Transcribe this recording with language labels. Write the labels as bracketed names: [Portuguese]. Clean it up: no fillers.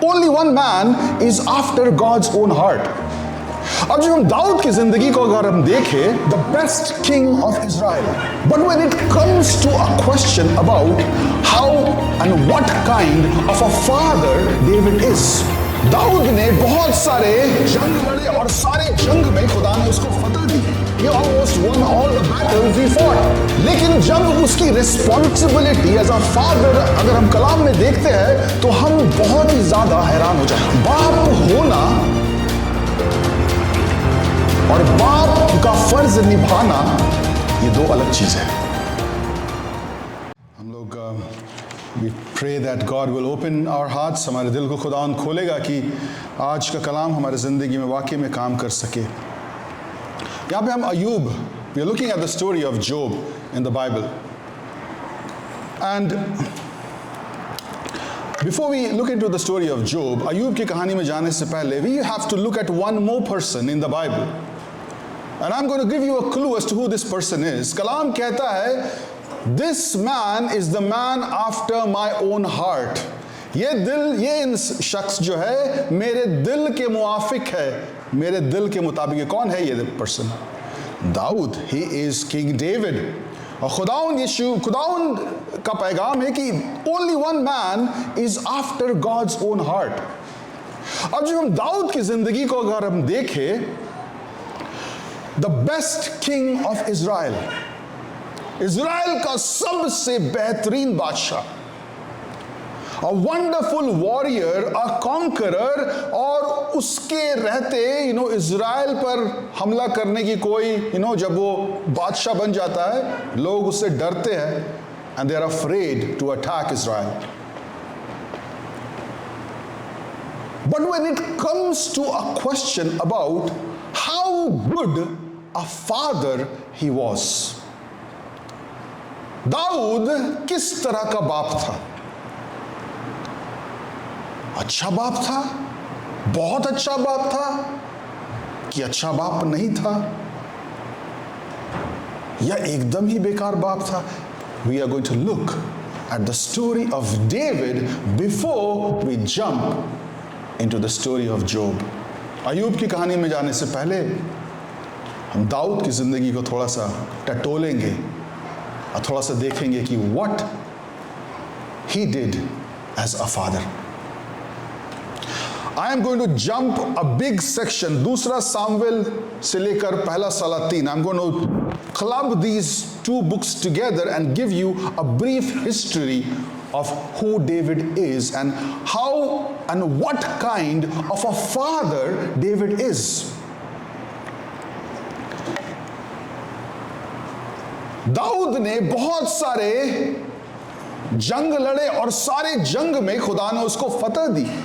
[English] Only one man is after God's own heart. [Hindi] अब जब हम दाऊद की जिंदगी को अगर हम देखें, [English] the best king of Israel, but when it comes to a question about how and what kind of a father David is, [Hindi] Dawood ने बहुत सारे जंग लड़े और सारे जंग में खुदा ने उसको फतह दी. [English] He almost won all the battles he fought. [Hindi] लेकिन जब उसकी रिस्पॉन्सिबिलिटी एज अ फादर अगर हम कलाम में देखते हैं तो हम बहुत ही ज्यादा हैरान हो जाते. बाप होना और बाप का फर्ज निभाना ये दो अलग चीज है. हम लोग [English] we pray that God will open our hearts, [Hindi] हमारे दिल को खुदा खोलेगा कि आज का कलाम हमारे ज़िंदगी में वाकई में काम कर सके. यहाँ पे हम Ayub, [English] we are looking at the story of Job in the Bible. And before we look into the story of Job, [Hindi] Ayub की कहानी में जाने से पहले [English] we have to look at one more person in the Bible. And I'm going to give you a clue as to who this person is. [Hindi] कलाम कहता है, [English] this man is the man after my own heart. [Hindi] ये शख्स जो है मेरे दिल के मुआफिक है, मेरे दिल के मुताबिक. कौन है ये person? Dawood. [English] He is king David. [Hindi] और खुदाउन का पैगाम है कि [English] Only one man is after God's own heart. [Hindi] अब जब हम दाऊद की जिंदगी को अगर हम देखें, [English] the best king of Israel, [Hindi] Israel का सबसे बेहतरीन बादशाह, [English] a wonderful warrior, a conqueror, [Hindi] और उसके रहते इज़राइल पर हमला करने की कोई जब वो बादशाह बन जाता है लोग उससे डरते हैं, [English] and they are afraid to attack Israel. But when it comes to a question about how good a father he was, [Hindi] Dawood किस तरह का बाप था? अच्छा बाप था, बहुत अच्छा बाप था, कि अच्छा बाप नहीं था, या एकदम ही बेकार बाप था? [English] We are going to look at the story of David before we jump into the story of Job. [Hindi] Ayub की कहानी में जाने से पहले हम दाऊद की जिंदगी को थोड़ा सा टटोलेंगे और थोड़ा सा देखेंगे कि [English] what he did as a father. I am going to jump a big section, [Hindi] दूसरा सामुएल से लेकर पहला सालातीन. [English] I'm going to club these two books together and give you a brief history of who David is and how and what kind of a father David is. [Hindi] Dawood ने बहुत सारे जंग लड़े और सारे जंग में खुदा ने उसको फतह दी.